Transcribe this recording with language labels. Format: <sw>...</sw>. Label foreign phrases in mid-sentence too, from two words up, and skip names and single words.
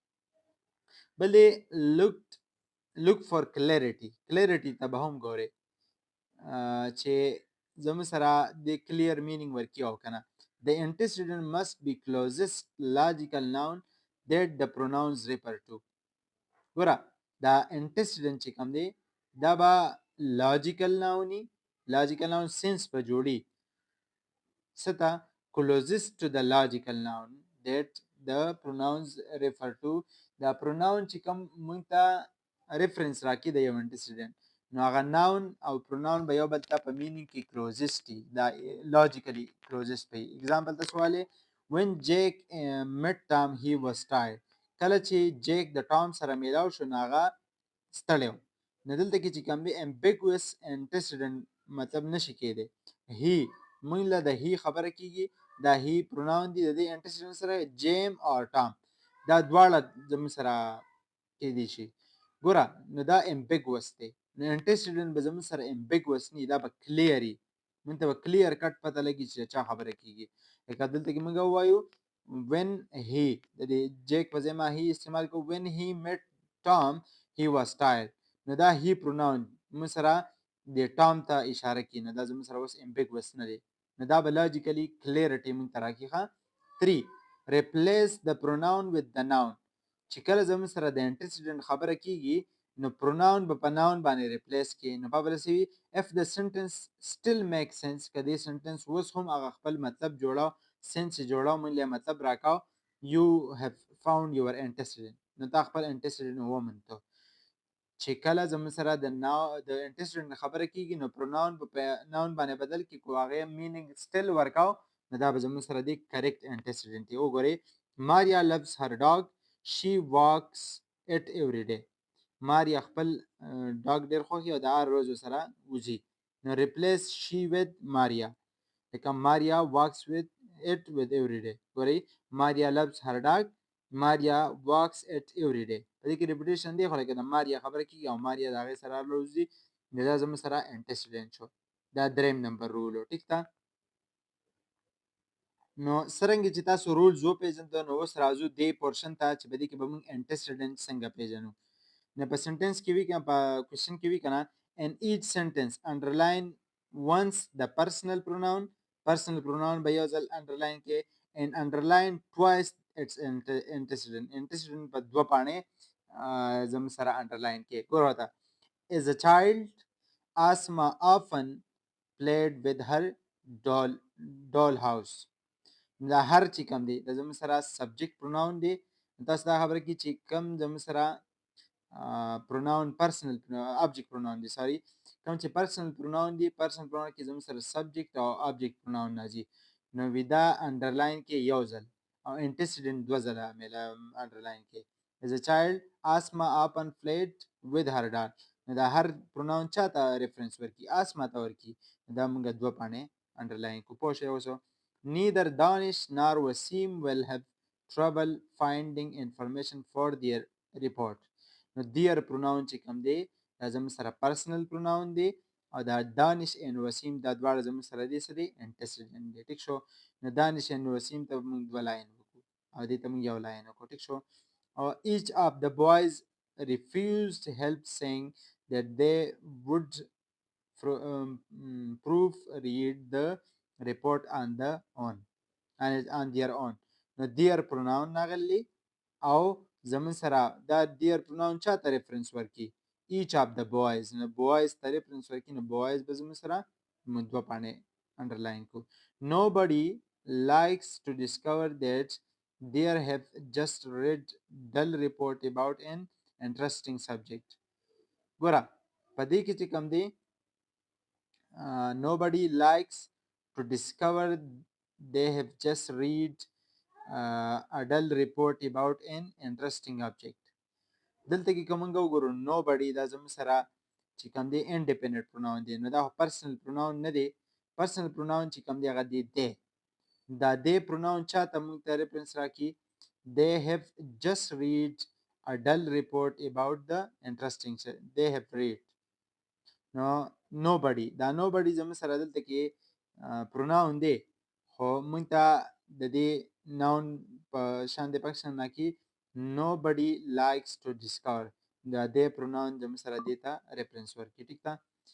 <ps>بل دی</ps> <en>look for clarity</en> <ps>ته به هم ګورئ چې زموږ سره د</ps> <en>clear meaning</en> <ps>ورکړي او کنه</ps> <en>the antecedent must be closest logical noun that the pronouns refer to</en> <ps>ګوره دا antecedent چې کوم دی دا به</ps> <en>logical noun sense</en> <ps>په جوړي څه ته</ps> <en>closest to the logical noun that the pronouns refer to</en> <ps>دا pronoun چې کوم موږ ته reference راکړي د یو antecedent نو هغه noun او pronoun به یو بل ته په meaning کې closest دي دا</ps> <en>logically closest</en> <ps>وي example ته سوال</ps> <en>when Jake met Tom he was tired</en> <ps>کله چې جیک د ټام سره میلاو شو نو هغه ستړی و نو دلته کې چې کوم دی</ps> <en>ambiguous antecedent</en> <ps>مطلب نشي کېدی he موږ له د he خبره کېږي دا</ps> <en>he pronoun</en> <ps>دی د دې antecedent سره جیم او ټام دا دواړه زموږ سره کېدی شي ګوره نو دا ambiguous دی نو antecedent به زموږ سره ambiguous نه دا به clear وي موږ ته به</ps> <en>clear cut</en> <ps>پته لګي چې چا خبره کېږي لکه دلته کې موږ ووایو</ps> <en>when he</en> <ps>د دې جیک په ځای ما he استعمال کوو</ps> <en>when he met Tom he was tired</en> <ps>نو دا</ps> <en>he pronoun</en> <ps>موږ سره د ټام ته اشاره کوي نو دا زموږ سره اوس ambiguous نه دی نو دا به</ps> <en>logically clarity</en> <ps>موږ ته راکړي ښه 3 replace</ps> <en>the pronoun with the noun</en> <ps>چې کله زموږ سره د antecedent خبره کېږي نو pronoun به په noun باندې replace کړي نو په بله څه وي</ps> <en>if the sentence still makes sense</en> <ps>که دې sentence اوس هم هغه خپل مطلب جوړاو sense جوړاو موږ له مطلب راکاو</ps> <en>you have found your antecedent</en> <ps>نو تا خپل antecedent وموندو چې کله زموږ سره د antecedent خبره کېږي نو pronoun په noun باندې بدل کړي کو هغې</ps> <en>meaning still</en> <ps>ورکاو نو دا به زموږ سره دی</ps> <en>correct antecedent</en> <ps>دی وګورئ</ps> <en>Maria loves her dog she walks it every day</en> <ps>ماریا خپل ډاګ ډېر خوښي او د هر روز ورسره وځي نو</ps> <en>replace she with Maria</en> <ps>لکه</ps> <en>Maria walks with it with every day</en> <ps>ګورئ</ps> <en>Maria loves her dog Maria walks it every day</en> <ps>په دې کې repetition دی خو لکه د Maria خبره کېږي او Maria د هغې سره هر روز ځي نو دا زموږ سره antecedent شو دا دریم نمبر رول و ټیک ده نو څرنګه چې تاسو رولز وپېژندو نو اوس راځو دې پورشن ته چې په دې کې به موږ antecedent څنګه پېژنو نو په سنټنس کې وی کنه په کوېشن کې وی کنه</ps> <en>in each sentence underline once the personal pronoun</en> <ps>به یو ځل underline کې</ps> <en>and underline twice its antecedent</en> <ps>په دوه پاڼې زموږ سره underline کې ګوره ورته</ps> <en>as a child Asma often played with her doll house.</en> <ps>دا هر چې کوم دی د زموږ سره</ps> <en>subject pronoun</en> <ps>دی. تاسو دا خبره کې چې کوم زموږ سره</ps> <en>pronoun personal object pronoun</en> <ps>دی سوري کوم چې</ps> <en>personal pronoun</en> <ps>دی</ps> <en>personal pronoun</en> <ps>کې زموږ سره سبجیکټ او</ps> <en>object pronoun</en> <ps>راځي نو ودا انډرلاین کې یو ځل او انټیسیډنټ دوه ځله مله انډرلاین کې</ps> <en>as a child asma often played with her doll.</en> <ps>نو دا هر پروناون چاته ریفرنس ورکی اسما ته ورکی دا موږ دوه پانه انډرلاین کو پوه شئ اوسو</ps> <en>neither Danish nor Wasim will have trouble finding information for their report.</en> <ps>نو</ps> <en>their pronoun</en> <ps>چې کوم دی دا زموږ سره</ps> <en>personal pronoun</en> <ps>دی او دا دانش ان وسیم دا دواړه زموږ سره دي څه دي انټیسیډنټ دی ټیک شو نو دانش ان وسیم ته موږ دوه لاین وکړو او دې ته موږ یو لاین وکړو ټیک شو</ps> <en>each of the boys refused help saying that they would proofread the report on their own.</en> <ps>نو</ps> <en>their pronoun</en> <ps>ناغلی او زمون سره دا</ps> <en>their pronoun</en> <ps>چاته ریفرنس ورکی</ps> <en>each of the boys</en> <ps>نو boys ته ریفرنس ورکی نو boys به زمون سره دوه پانه انډرلاین کو</ps> <en>nobody likes to discover that they have just read dull report about an interesting subject.</en> <ps>ګوره په دې کې چې کوم دی</ps> <en>nobody likes to discover they have just read a dull report about an interesting object.</en> <ps>دلته کې کومه وګورو nobody دا زموږ سره چې کوم دی</ps> <en>independent pronoun</en> <ps>دی نو دا</ps> <en>personal pronoun</en> <ps>نه دی پرسنل پروناون چې کوم دی هغه دی دا دی پروناون چاته موږ ته ریفرنس راکړي</ps> <en>they have just read a dull report about the interesting they have read</en> <ps>نو nobody دا nobody زموږ سره دلته کې پروناون دی خو موږ ته د دې ناون په شان د فنکشن نه کې</ps> <en>nobody likes to discover</en> <ps>دا دې پروناون زموږ سره دې ته ریفرنس ورکړي ټیک ده</ps>